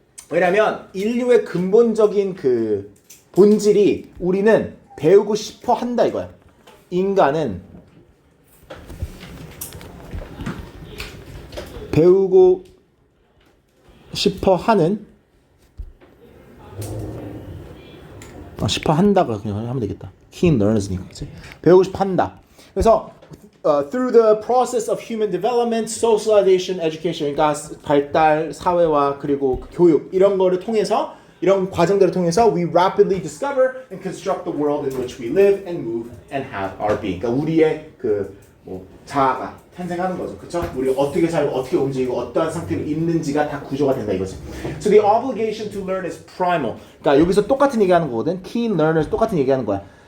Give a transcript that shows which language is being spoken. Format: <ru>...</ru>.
<ko>왜냐면 인류의 근본적인 본질이 우리는 배우고 싶어 한다 이거야. 인간은 배우고 싶어 하는 싶어 한다고 그냥 하면 되겠다. Keen learners니까. 그치? 배우고 싶어 한다.</ko> <en>그래서 through the process of human development, socialization, education,</en> <ko>그러니까 발달, 사회화 그리고 교육 이런 거를 통해서 이런 과정들을 통해서</ko> <en>we rapidly discover and construct the world in which we live and move and have our being.</en> <ko>그러니까 우리의 자아가 탄생하는 거죠. 그렇죠? 우리가 어떻게 살고 어떻게 움직이고 어떠한 상태로 있는지가 다 구조가 된다 이거지.</ko> <en>So the obligation to learn is primal.</en> <ko>그러니까 여기서 똑같은 얘기하는 거거든. Keen learners 똑같은 얘기하는 거야.</ko>